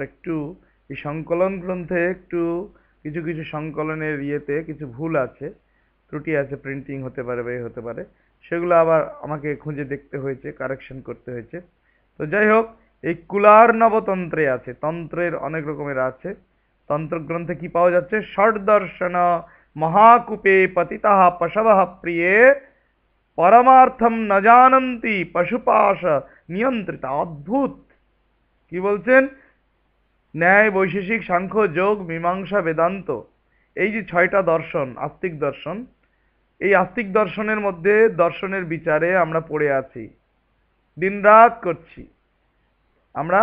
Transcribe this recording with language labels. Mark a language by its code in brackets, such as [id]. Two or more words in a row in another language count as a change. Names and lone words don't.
[bn] একটু এই সংকলন গ্রন্থে একটু কিছু কিছু সংকলনের ইয়েতে কিছু ভুল আছে, ত্রুটি আছে, প্রিন্টিং হতে পারে বা হতে পারে, সেগুলো আবার আমাকে খুঁজে দেখতে হয়েছে, কারেকশন করতে হয়েছে। তো যাই হোক, এই কুলার নবতন্ত্রে আছে, তন্ত্রের অনেক রকমের আছে। তন্ত্র গ্রন্থে কি পাওয়া যাচ্ছে? [sa] ষড়দর্শন মহাকূপে পতিতাঃ পশবঃ প্রিয়ে পরমার্থম ন জানন্তি পশুপাশ নিয়ন্ত্রিতা। [bn] অদ্ভুত, কি বলছেন? ন্যায়, বৈশেষিক, সাংখ্য, যোগ, মীমাংসা, বেদান্ত, এই যে 6টা দর্শন, আস্তিক দর্শন, এই আস্তিক দর্শনের মধ্যে দর্শনের বিচারে আমরা পড়ে আছি, দিনরাত করছি আমরা।